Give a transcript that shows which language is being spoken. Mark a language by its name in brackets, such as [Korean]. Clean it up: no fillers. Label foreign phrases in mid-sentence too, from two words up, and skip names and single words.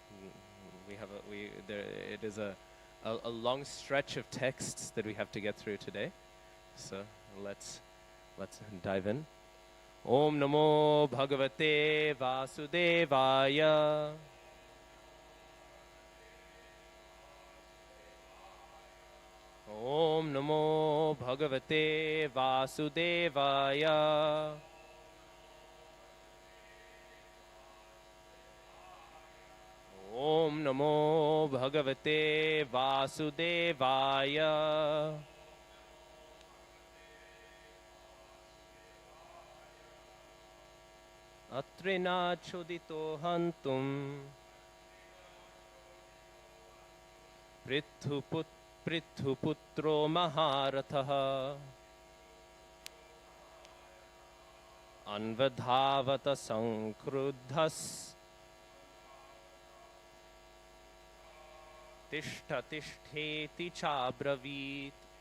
[English] it is a long stretch of texts that we have to get through today. So let's dive in. [Sanskrit] ॐ नमो भगवते वासुदेवाय. ॐ नमो भगवते वासुदेवाय. ॐ नमो भगवते वासुदेवाय. अत्रिणा चोदितो हन्तुं पृथुपुत्रो महारथः अन्वधावत संक्रुद्धस् तिष्ठ तिष्ठेति चाब्रवीत्